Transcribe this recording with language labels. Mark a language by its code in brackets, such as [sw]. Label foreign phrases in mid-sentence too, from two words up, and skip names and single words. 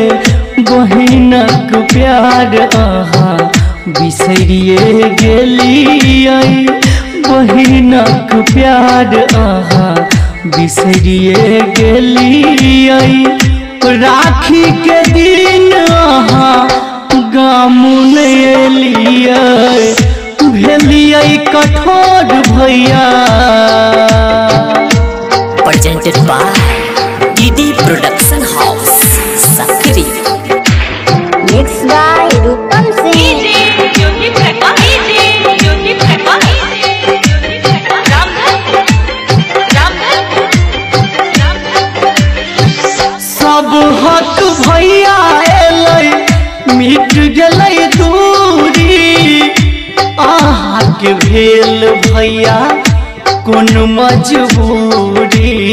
[mai] बहिनक प्यार आहा बिसरिए गेलियै, बहिनक प्यार आहा बिसरिए गेलियै। राखी के दिन आहा गाम नहीं एलियै, भेलियै कठोर भैया। [en] Presented by DD Production House, Sakri. Mixed by Rupam Singh. [mai] सब हक भैया एलै मिट गेलै दूरी, आहा के भेल भैया कोन मजबूरी।